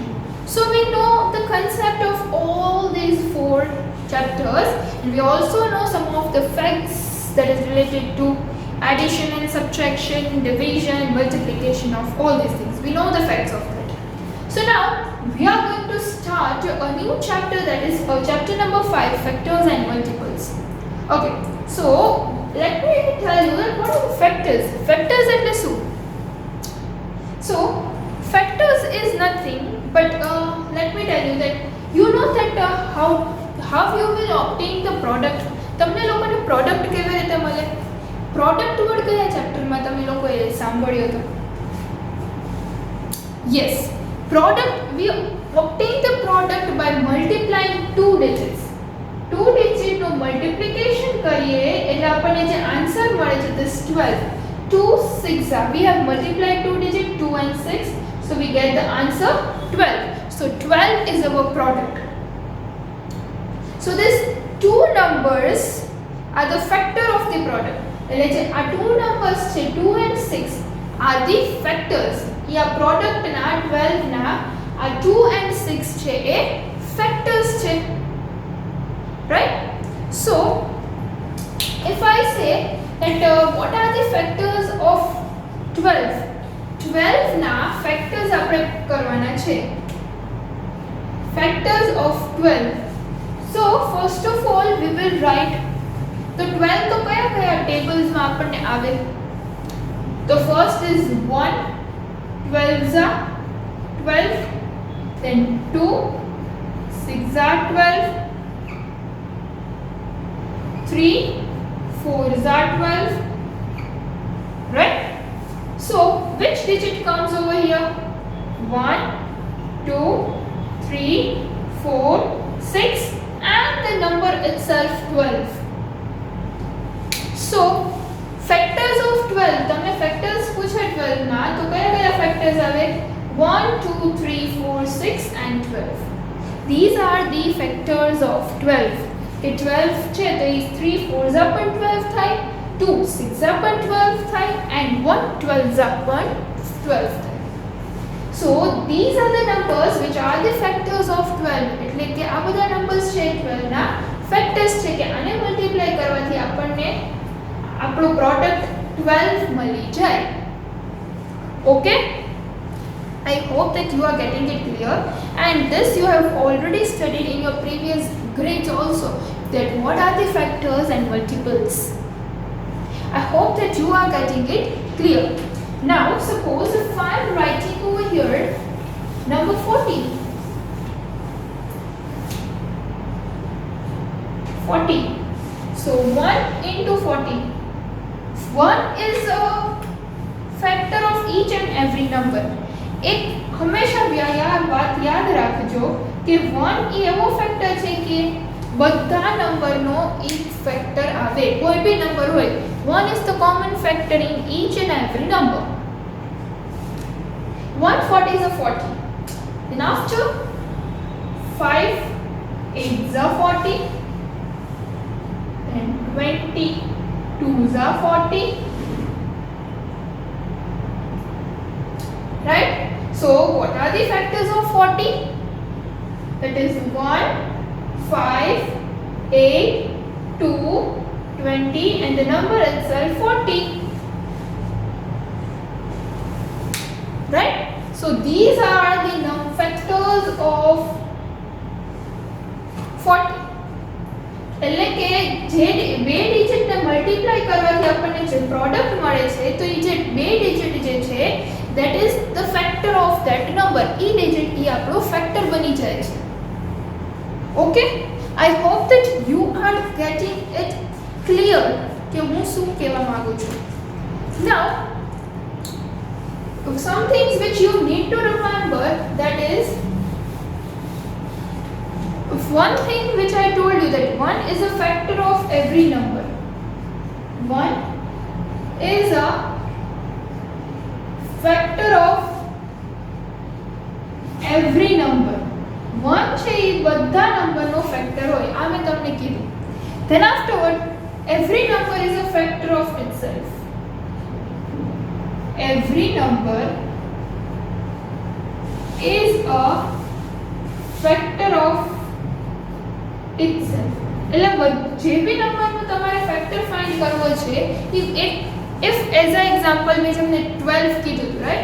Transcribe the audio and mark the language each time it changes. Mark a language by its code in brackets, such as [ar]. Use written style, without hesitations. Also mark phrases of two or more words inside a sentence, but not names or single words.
[en] So we know the concept of all these 4 chapters, and we also know some of the facts that is related to addition and subtraction, division, multiplication of all these things. We know the facts of that. So now we are going to start a new chapter, that is chapter number 5, factors and multiples. Okay, so let me tell you that what are the factors? [gu] Factors એટલે શું? [en] So factors is nothing but let me tell you that you know that how you will obtain the product. [gu] તમને લોકોને પ્રોડક્ટ કેવી રીતે મળે? [en] product word [gu] કયા ચેપ્ટરમાં તમે લોકોએ સાંભળ્યો હતો? [en] Yes, product, we obtain the product by multiplying 2 digits. [gu] 2 digit નો multiplication કરીએ એટલે આપણને જે આન્સર મળે છે this 12. [en] 2 6 we have multiplied 2 digit 2 and 6, so we get the answer 12. So 12 is our product. So these 2 numbers are the factor of the product. [gu] એટલે જે આ 2 numbers છે [en] 2 and 6 are the factors. [gu] या product ના 12 ના આ 2 and 6 છે એ factors છે, [en] right? So if I say that what are the factors of 12? [gu] 12 ના factors આપણે કરવાના છે, [en] factors of 12. So first of all we will write the 12 [gu] તો કયા કયા tables માં આપણને આવે? [en] The first is 1, 12s are 12, then 2, 6 are 12, 3, 4s are 12, right? So which digit comes over here? 1, 2, 3, 4, 6 and the number itself 12. So factors of 12, [gu] તમને factors પૂછે 12 ના તો કયા કયા factors આવે? [en] 1, 2, 3, 4, 6 and 12. These are the factors of 12. [gu] કે 12 છે તો એ 3 4s are પણ 12 થાય, 2 6s are પણ 12 થાય and 1 12s are પણ 12 થાય. [en] So these are the numbers which are the factors of 12. [gu] એટલે કે આ બધા numbers છે 12 ના factors છે કે આને મલ્ટીપ્લાય કરવાથી આપણને આપણો પ્રોડક્ટ 12 મળી જાય. [en] Okay, I hope that you are getting it clear, and this you have already studied in your previous grades also, that what are the factors and multiples. I hope that you are getting it clear. Now suppose if I am writing over here number 40. 40. So 1 into 40. 1 is a factor of each and every number. [gu] એક હંમેશા વાત યાદ રાખજો કે 1 એ એવો ફેક્ટર છે કે બધા નંબરનો એક ફેક્ટર આવે, કોઈ બી નંબર હોય. [en] 1 is the common factor in each and every number. 140 is a 40. Then after 5 8s are 40, then 20 2s are 40, right? So what are the factors of 40? That is 1 5 8 2 20 and the number itself 40, right? So these are the factors of 40. [gu] એટલે કે જે બે ડિજિટને મલ્ટીપ્લાય કરવાથી આપણને જે પ્રોડક્ટ મળે છે તો એ જે બે ડિજિટ જે છે [en] that is the factor of that number. [gu] એ ડિજિટ એ આપણો ફેક્ટર બની જાય છે. [en] Okay, I hope that you are getting it clear [gu] કે હું શું કહેવા માંગુ છું. [en] Now some things which you need to remember, that is one thing which I told you, that 1 is a factor of every number. 1 is a factor of every number. [gu] 1 છે એ બધા નંબરનો ફેક્ટર હોય, આ મેં તમને કીધું. [en] Then afterward, every number is a factor of itself. Every number is a factor of itself. [gu] એટલે જે બી નંબરનો તમારે [en] factor find [gu] કરવો છે, [en] if as a example [gu] મેં તમને 12 કીધું, [en] રાઈટ?